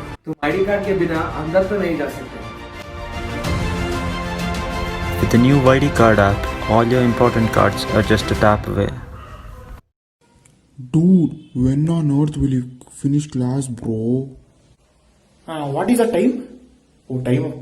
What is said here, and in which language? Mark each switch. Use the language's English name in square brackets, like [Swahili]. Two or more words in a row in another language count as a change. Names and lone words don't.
[Hindi] तुम [English] ID card [Hindi] के बिना अंदर तो नहीं जा सकते। [English] With the new YD card app, all your important cards are just a tap away. Dude, when on earth will you finish class, bro? What is the time? Oh, time up.